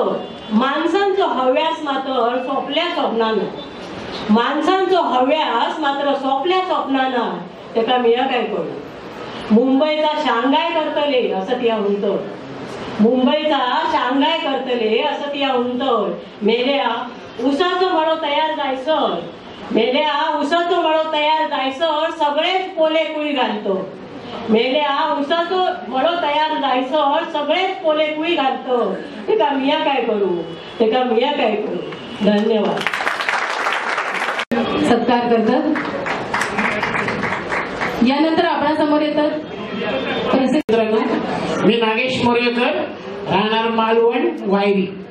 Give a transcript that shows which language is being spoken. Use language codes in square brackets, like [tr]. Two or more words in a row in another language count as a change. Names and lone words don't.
[kok] माणसांचो हव्यास मात्र सोपल्या स्वप्नानं, माणसांचो हव्यास मात्र सोपल्या स्वप्नानं. तेका मिया काय करू? मुंबईचा शांघाय करतले असं तिया म्हणतो, मुंबईचा शांघाय करतले असं तिया म्हणतो. मेल्या उसाचो मळो तयार जायसर, मेल्या उसाचो मळो तयार जायसर सगळेच पोले कुळी घालतो, मेल्या उसाचो मळो तयार जायसर सगळेच पोले कुळी घालतो. तेका मिया काय करू? तेका मिया काय करू? धन्यवाद. [mr] सत्कार करतात. यानंतर आपणासमोर येतात मी नागेश मोरेकर, राहणार मालवण वायरी.